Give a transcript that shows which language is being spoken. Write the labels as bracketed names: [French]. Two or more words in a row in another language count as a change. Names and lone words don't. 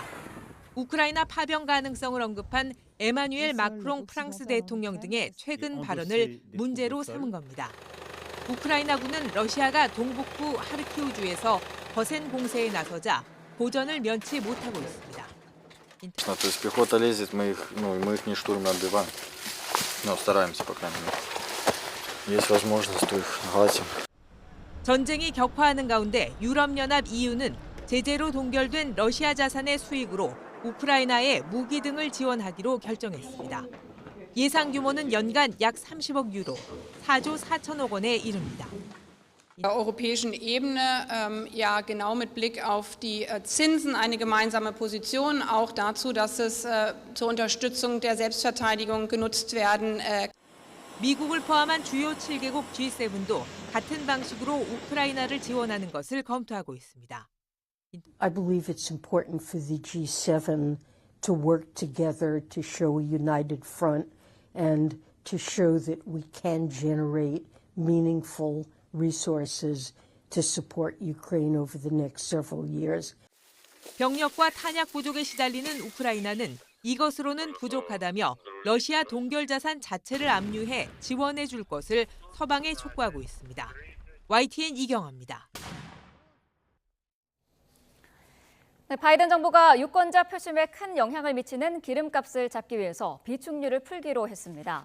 [Korean] 우크라이나 파병 가능성을 언급한 에마뉴엘 마크롱 프랑스 대통령 등의 최근 발언을 문제로 삼은 겁니다. 우크라이나군은 러시아가 동북부 하르키우주에서 거센 공세에 나서자 고전을 면치 못하고 있습니다. [Russian] То есть пехота лезет, мы их не штурмом отбиваем. Но стараемся, по крайней мере. Есть возможность, то их гасим. [Korean] 전쟁이 격화하는 가운데 유럽연합 EU는 제재로 동결된 러시아 자산의 수익으로 우크라이나에 무기 등을 지원하기로 결정했습니다. 예상 규모는 연간 약 30억 유로, 4조 4천억 원에 이릅니다. [German] der europäischen Ebene ja genau mit Blick auf die Zinsen eine gemeinsame Position, auch dazu, dass es zur Unterstützung der Selbstverteidigung genutzt werden. [Korean] 미국을 포함한 주요 7개국 G7도 같은 방식으로 우크라이나를 지원하는 것을 검토하고 있습니다. [English] I believe it's important for the G7 to work together to show a united front and to show that we can generate meaningful resources to support Ukraine over the next several years. [Korean] 병력과 탄약 부족에 시달리는 우크라이나는 이것으로는 부족하다며 러시아 동결 자산 자체를 압류해 지원해 줄 것을 서방에 촉구하고 있습니다. YTN 이경아입니다. 네, 바이든 정부가 유권자 표심에 큰 영향을 미치는 기름값을 잡기 위해서 비축류를 풀기로 했습니다.